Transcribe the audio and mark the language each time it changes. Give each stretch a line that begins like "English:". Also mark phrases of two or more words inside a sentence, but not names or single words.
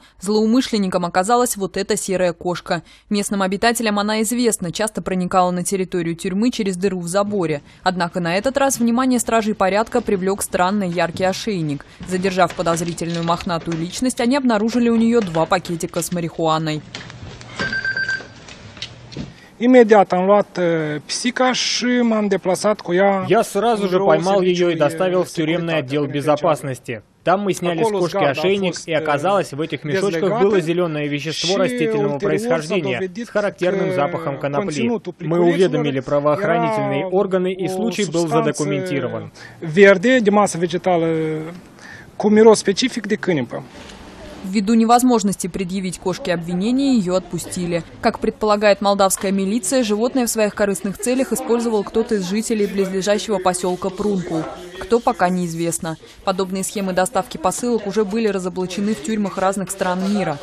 Russian: Злоумышленником оказалась вот эта серая кошка. Местным обитателям она известна, часто проникала на территорию тюрьмы через дыру в заборе. Однако на этот раз внимание стражей порядка привлек странный яркий ошейник. Задержав подозрительную мохнатую личность, они обнаружили у нее 2 пакетика с марихуаной.
Romanian: Imediat am luat pisica și m-am deplasat cu ea.
Russian: Я сразу же поймал ее и доставил в тюремный отдел безопасности. Там мы сняли с кошки ошейник, и оказалось, в этих мешочках было зеленое вещество растительного происхождения с характерным запахом конопли. Мы уведомили правоохранительные органы, и случай был задокументирован.
Romanian: Verde, de masă vegetală, cu miros specific de câinipă.
Russian: Ввиду невозможности предъявить кошке обвинения, ее отпустили. Как предполагает молдавская милиция, животное в своих корыстных целях использовал кто-то из жителей близлежащего поселка Прункул. Кто, пока неизвестно. Подобные схемы доставки посылок уже были разоблачены в тюрьмах разных стран мира.